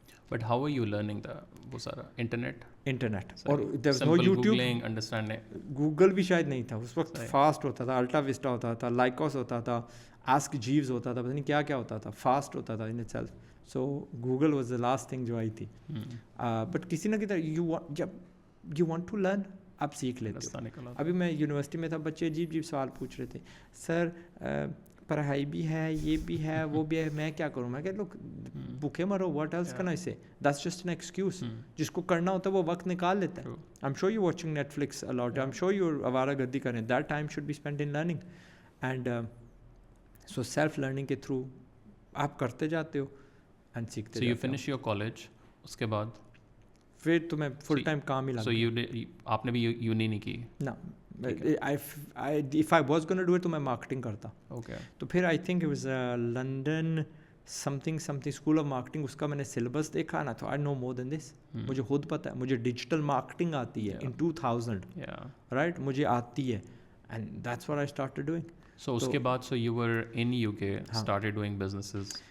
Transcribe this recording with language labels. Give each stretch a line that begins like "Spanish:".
English: But how are you learning
Urdu: وہ سارا internet?
English: اور there was no YouTube, understanding.
Urdu: Google بھی شاید نہیں تھا اس وقت. فاسٹ ہوتا تھا, الٹا وسٹا ہوتا تھا, لائکوس ہوتا تھا, آسک جیوز ہوتا تھا, پتہ نہیں کیا کیا ہوتا تھا. فاسٹ ہوتا تھا
English: In itself. So Google was the last thing جو آئی تھی.
Urdu: بٹ کسی نہ کسی
English: جب you want to learn,
Urdu: آپ سیکھ لیتے ہو. ابھی میں یونیورسٹی میں تھا, بچے عجیب عجیب سوال پوچھ رہے تھے. سر پڑھائی بھی ہے, یہ بھی ہے, وہ بھی ہے, میں کیا کروں؟ میں کہ لوگ بھوکے مرو,
English: What else can I say, that's just an excuse.
Urdu: جس کو کرنا ہوتا ہے وہ وقت نکال لیتا ہے.
English: I am sure you watching Netflix a lot, I am sure you
Urdu: آوارہ گردی کریں.
English: That time should be spend in learning. And so self learning
Urdu: کے تھرو آپ کرتے جاتے ہو. اینڈ سیکھتے
English: So you
Urdu: جاتے ہوں.
English: finish your college,
Urdu: اس کے بعد پھر تو میں فل ٹائم کام ہی لگ so آپ نے بھی یونی نہیں کی؟ نا.
English: if I was gonna do it
Urdu: تو میں مارکیٹنگ کرتا.
English: Okay.
Urdu: تو پھر
English: I think it was
Urdu: London something school of marketing, اس کا میں نے سلیبس دیکھا نا,
English: تو I know more than this.
Urdu: مجھے خود پتہ ہے, مجھے ڈیجیٹل مارکیٹنگ آتی ہے ان 2000 رائٹ, مجھے آتی ہے,
English: And that's what I started doing. So
Urdu: اس کے بعد
English: So you were in U K started doing businesses.